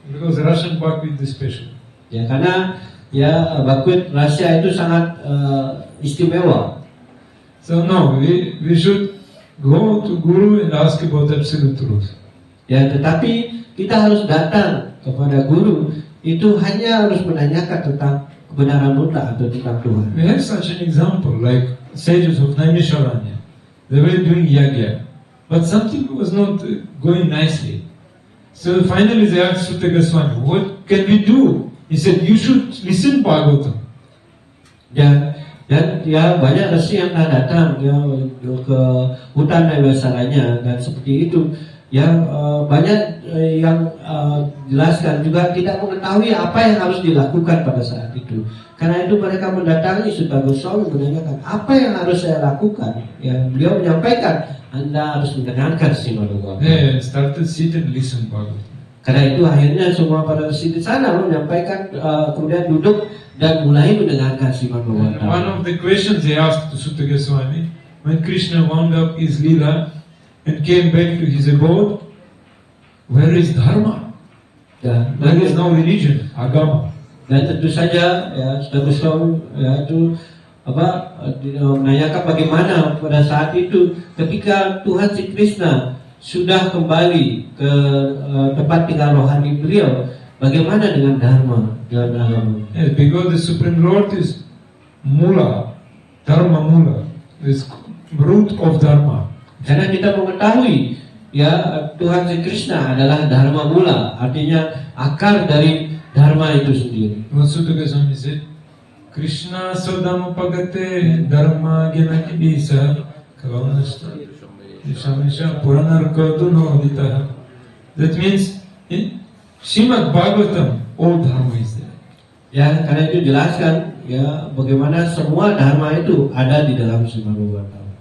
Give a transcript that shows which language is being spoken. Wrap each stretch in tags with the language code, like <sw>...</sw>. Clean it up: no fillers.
<en>Because Russian buckwheat is special.</en> <id>Ya karena ya buckwheat Rusia itu sangat istimewa.</id> <en>So no, we should go to Guru and ask about absolute truth.</en> <id>Ya tetapi kita harus datang kepada guru itu hanya harus menanyakan tentang kebenaran mutlak atau tentang Tuhan.</id> <en>We have such an example like sages of Naimisharanya. They were doing yagya, but something was not going nicely. So finally they asked Sutta Goswami, what can we do? He said, you should listen Bhagavatam.</en> <id>Dan ya banyak resi yang datang ya ke hutan Naimisharanya dan seperti itu. Ya banyak yang jelaskan juga tidak mengetahui apa yang harus dilakukan pada saat itu. Karena itu mereka mendatangi Sutta Goswami menanyakan apa yang harus saya lakukan. Ya beliau menyampaikan Anda harus mendengarkan Srimad Bhagavatam.</id> <en>They started sit and listen Bhagavatam.</en> <id>Karena itu akhirnya semua para resi di sana menyampaikan kemudian duduk dan mulai mendengarkan Srimad</id> <en>And</en> <id>Bhagavatam.</id> <en>one of the questions they asked to Sutta Goswami, when Krishna wound up his lila and came back to his abode, where is Dharma? There is no religion, agama.</en> <id>Dan tentu saja ya Sutta Goswami ya itu menanyakan bagaimana pada saat itu ketika Tuhan Sri Krishna sudah kembali ke tempat tinggal rohani beliau, bagaimana dengan Dharma, dengan agama?</id> <en>Yes, because the Supreme Lord is Mula, Dharma Mula, is root of Dharma.</en> <id>Karena kita mengetahui ya Tuhan Sri Krishna adalah Dharma Mula, artinya akar dari Dharma itu sendiri.</id> <en>What Sutta Goswami said,</en> <sa>Krishna Sodama Pagate Dharma Gyanaki Bisa Kavanashta Shamisha Puranarka Dunodita.</sa> <en>That means in Srimad Bhagavatam all Dharma is there.</en> <id>Ya, karena itu jelaskan ya bagaimana semua Dharma itu ada di dalam Srimad Bhagavatam.</id>